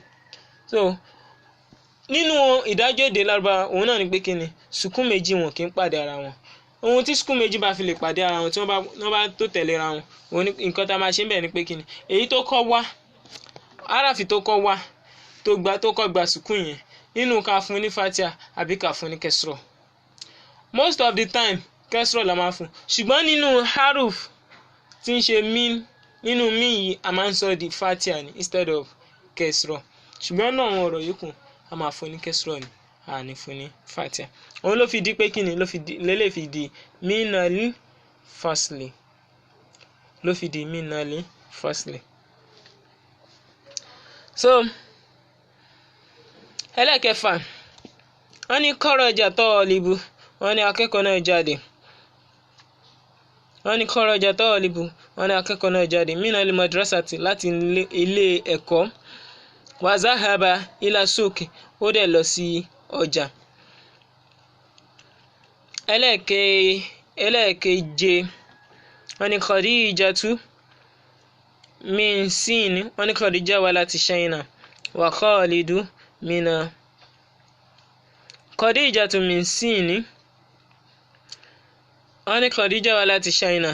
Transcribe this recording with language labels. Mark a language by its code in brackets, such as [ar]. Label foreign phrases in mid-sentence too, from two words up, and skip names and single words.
[yo] So nínú ìdájọ́ èdè Lárúbáwá òun náà ni pé kí ni sukun méjì wọn kì í pàdé ara wọn. Ohun tí sukun méjì bá fi lè pàdé ara wọn tí wọ́n bá tó tẹ̀lé ara wọn, òun ni nǹkan tá a máa ṣe ń bẹ̀ ni pé kí ni èyí tó kọ́ wá, áráfì tó kọ́ wá tó kọ́ gba sukun yẹn nínú ká fún ní fatia àbí ká fún ní kẹsìrọ̀. [en] Most of the time [yo] kẹsìrọ̀ la máa fún, ṣùgbọ́n nínú haruf tí ń ṣe min, nínú min yìí a máa ń sọ di fatia ni [en] instead of [yo] kẹsìrọ̀. Ṣùgbọ́n náà àwọn ọ̀rọ̀ yòókù a máa fún ní kẹsìrọ̀ ni, a ní fún ní fatia. Òun ló fi di pé kí ni lélẹ̀ fi di [ar] من الفصل, [yo] ló fi di [ar] من الفصل. [yo] So ẹlẹ́kẹfà wọ́n ní [ar] خرج الطالب, [yo] wọ́n ní akẹ́kọ̀ọ́ náà jáde. Wọ́n ní [ar] خرج الطالب, [yo] wọ́n ní akẹ́kọ̀ọ́ náà jáde [ar] من المدرسة [yo] láti ilé ẹ̀kọ́. [ar] وذهب إلى السوق, [yo] ó dẹ̀ lọ sí ọjà. Ẹlẹ́keje wọ́n ní [ar] خديجة من الصين, [yo] wọ́n ní Khadija wá láti China. [ar] وخالد من خديجة من الصين, [yo] wọ́n ní Khadija wá láti China.